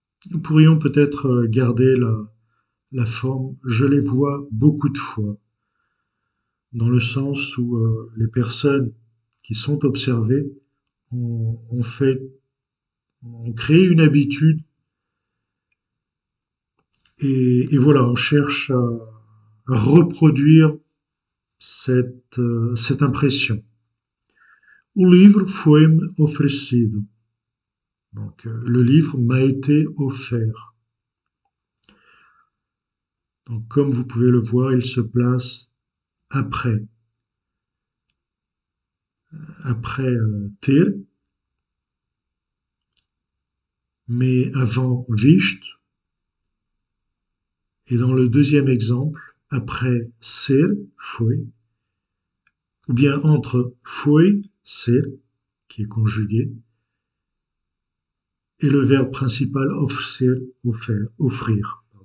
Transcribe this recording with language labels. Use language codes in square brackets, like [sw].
[fr] Nous pourrions peut-être garder la forme je les vois beaucoup de fois, dans le sens où les personnes qui sont observées ont créé une habitude et voilà, on cherche à reproduire cette impression. [pt] O livro foi-me oferecido. [fr] Donc, le livre m'a été offert. Donc, comme vous pouvez le voir, il se place après, ter, mais avant visht, et dans le deuxième exemple, après ser, foi, ou bien entre foi, ser, qui est conjugué, et le verbe principal offrir, offrir.